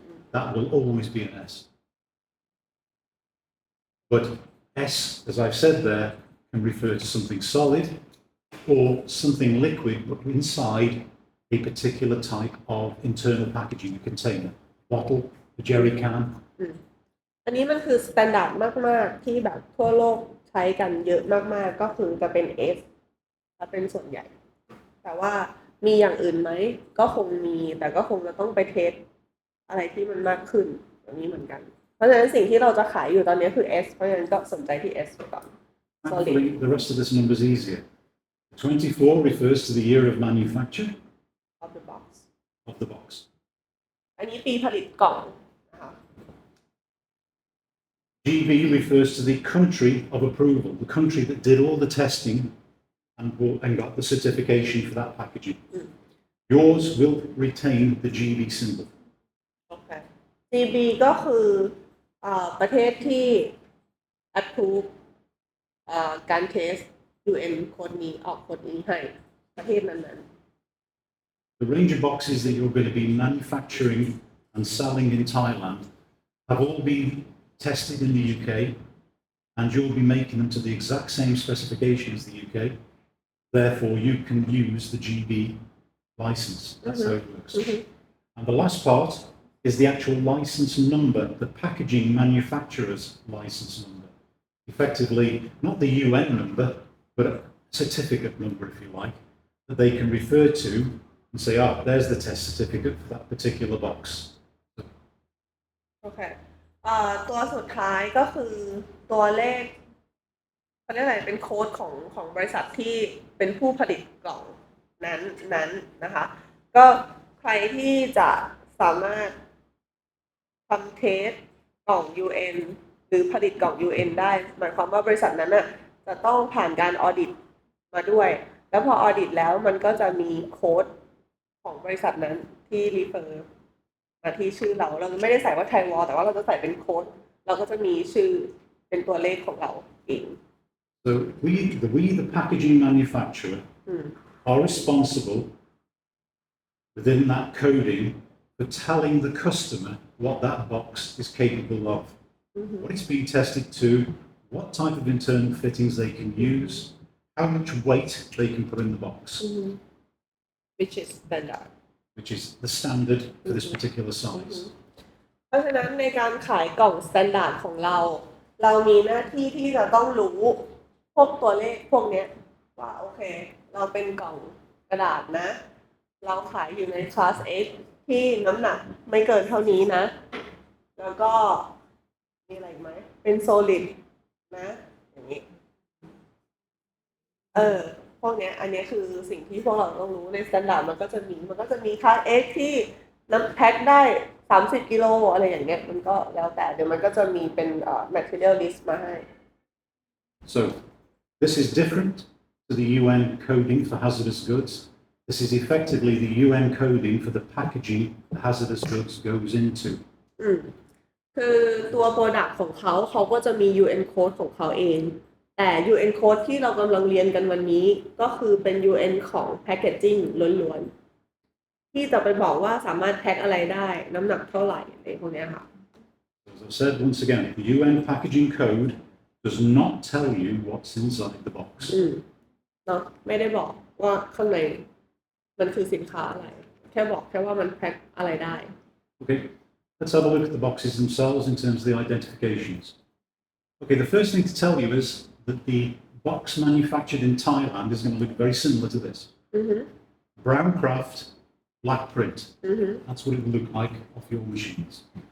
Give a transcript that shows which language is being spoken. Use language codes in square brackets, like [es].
[en] That will always be an S. But S, as I've said there, can refer to something solid or something liquid, but inside a particular type of internal packaging, a container, bottle, a jerry can. [th] อันนี้มันคือสแตนดาร์ดมากๆที่แบบทั่วโลกใช้กันเยอะมากๆก็คือจะเป็น S ถ้าเป็นส่วนใหญ่แต่ว่ามีอย่างอื่นไหมก็คงมีแต่ก็คงจะต้องไปเทสอะไรที่มันมากขึ้นอย่างนี้เหมือนกันเพราะฉะนั้นสิ่งที่เราจะขายอยู่ตอนนี้คือ S เพราะฉะนั้นก็สนใจที่ S ไปก่อน [en] Actually, the rest of this number is easier. 24 refers to the year of manufacture of the box of the box. [th] อันนี้ปีผลิตกล่องนะคะ [en] GB refers to the country of approval, the country that did all the testing and got the certification for that packaging. Yours will retain the GB symbol. [th] โอเค GB ก็คือประเทศที่ approve การเทส UN คนนี้ออกคนนี้ให้ประเทศนั้นๆ [en] The range of boxes that you're going to be manufacturing and selling in Thailand have all been tested in the UK, and you'll be making them to the exact same specification as the UK. Therefore, you can use the GB license. That's how it works. And the last part is the actual license number, the packaging manufacturer's license number. Effectively, not the UN number, but a certificate number, if you like, that they can refer to and say, oh, there's the test certificate for that particular box. [th] โอเคตัวสุดท้ายก็คือตัวเลขเขาเรียกอะไรเป็นโค้ดของบริษัทที่เป็นผู้ผลิตกล่องนั้นนะคะก็ใครที่จะสามารถ ทำเทสกล่อง UN หรือผลิตกล่อง UN ได้หมายความว่าบริษัทนั้นน่ะจะต้องผ่านการออดิตมาด้วยแล้วพอออดิตแล้วมันก็จะมีโค้ดของบริษัทนั้นที่รีเฟอร์มาที่ชื่อเราไม่ได้ใส่ว่าไทยวอลแต่ว่าเราจะใส่เป็นโค้ดเราก็จะมีชื่อเป็นตัวเลขของเราเอง [en] So the packaging manufacturer are responsible within that coding for telling the customer what that box is capable of, what it's being tested to, what type of internal fittings they can use, how much weight they can put in the box, which is standard which is the standard for this particular size. [th] เพราะฉะนั้นในการขายกล่อง standard ของเรามีหน้าที่ที่จะต้องรู้พวกตัวเลขพวกเนี้ยว่าโอเคเราเป็นกล่องกระดาษนะเราขายอยู่ในคลาส X ที่น้ำหนักไม่เกินเท่านี้นะแล้วก็มีอะไรอีกไหมเป็น solid นะอย่างนี้ พวกเนี้ยอันนี้คือสิ่งที่พวกเราต้องรู้ใน standard มันก็จะมีคลาส X ที่น้ำแพ็คได้30กิโลอะไรอย่างเงี้ยมันก็แล้วแต่เดี๋ยวมันก็จะมีเป็นmaterial list มาให้ [en] So this is different to the UN coding for hazardous goods. This is effectively the UN coding for the packaging the hazardous goods goes into. [th] อืมคือตัว Product ของเขาก็จะมี UN Code ของเขาเอง แต่ UN Code ที่เรากำลังเรียนกันวันนี้ก็คือเป็น UN ของ Packaging ล้วนๆที่จะไปบอกว่าสามารถแพ็คอะไรได้น้ำหนักเท่าไหร่อะไรพวกเนี้ยค่ะ [en] As I said once again, the UN packaging code does not tell you what's inside the box. [th] เนาะไม่ได้บอกว่าข้างในมันคือสินค้าอะไรแค่บอกแค่ว่ามันแพ็คอะไรได้ [en] Okay, let's have a look at the boxes themselves in terms of the identifications. Okay, the first thing to tell you is that the box manufactured in Thailand is going to look very similar to this. Brown craft, black print. That's what it will look like off your machines.